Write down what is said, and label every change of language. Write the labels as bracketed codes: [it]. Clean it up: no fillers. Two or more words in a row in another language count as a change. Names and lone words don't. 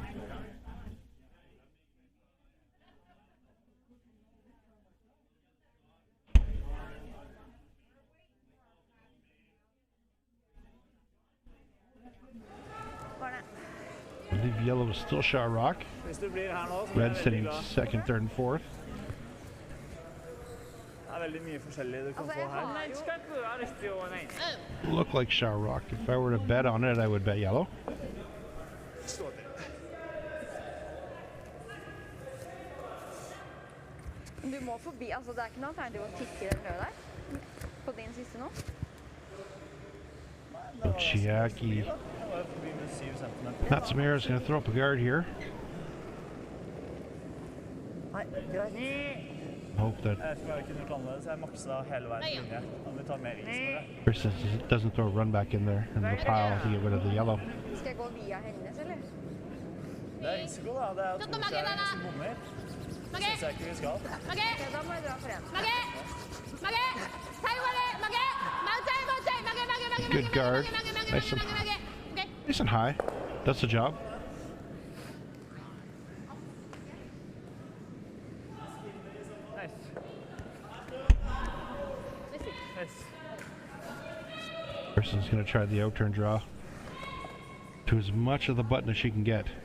[en] I believe yellow is still shot rock. Red sitting second, third, and fourth. Look like shot rock. If I were to bet on it, I would bet yellow. [no] Du må forbi, altså det ikke noe alternativ å tikke den røde der, på din siste nå. [en] Chiaki. Matsumura is going to throw up a guard here. Hope that Kristin doesn't throw a run back in there in the pile to get rid of the yellow. [no] Skal jeg gå via hennes, eller? Det er risiko da, det er to skjær som bommer. Synes jeg ikke vi skal. Ok, da må jeg dra for en. [en] Good guard. Nice and high. That's the job. Kristin's going to try the outturn draw to as much of the button as she can get.